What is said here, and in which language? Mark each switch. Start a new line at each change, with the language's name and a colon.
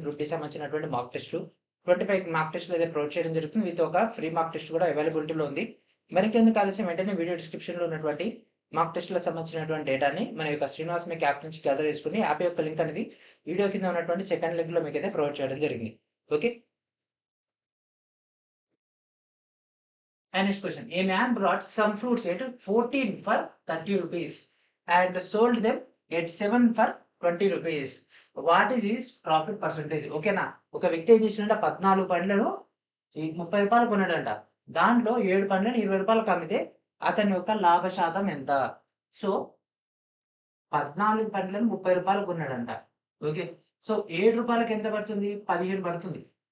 Telugu: Group D సంబంధించినటువంటి మాక్ టెస్ట్‌లు 25 మాక్ టెస్ట్‌లు అయితే ప్రొవైడ్ చేయడం జరుగుతుంది. విత్ ఒక ఫ్రీ మాక్ టెస్ట్ కూడా అవైలబిలిటీలో ఉంది. మరింకెందుకు ఆలస్యం వెంటనే వీడియో డిస్క్రిప్షన్‌లో ఉన్నటువంటి మాక్ టెస్ట్‌లకు సంబంధించినటువంటి డేటాని మన యొక్క శ్రీనివాస్ మేక్ యాప్ నుంచి గ్యాదర్ చేసుకొని యాప్ యొక్క లింక్ అనేది వీడియో కింద ఉన్నటువంటి సెకండ్ లింక్‌లో మీకైతే ప్రొవైడ్ చేయడం జరిగింది. Okay.
English: And next question. A man brought some fruits at 14 for 30 rupees and sold them at 7 for 20 rupees. What is his profit percentage?
Telugu: ఓకేనా? ఒక వ్యక్తి ఏం చేసిండంట 14 పండ్లను ఈ రూ. 30 కొన్నాడంట. దాంట్లో 7 పండ్లను రూ. 20కి అమ్మితే అతని యొక్క లాభ శాతం ఎంత? సో, 14 పండ్లను 30 రూపాయలకు కొన్నాడంట. ఓకే. సో 7 రూపాయలకి ఎంత పడుతుంది? 15 పడుతుంది.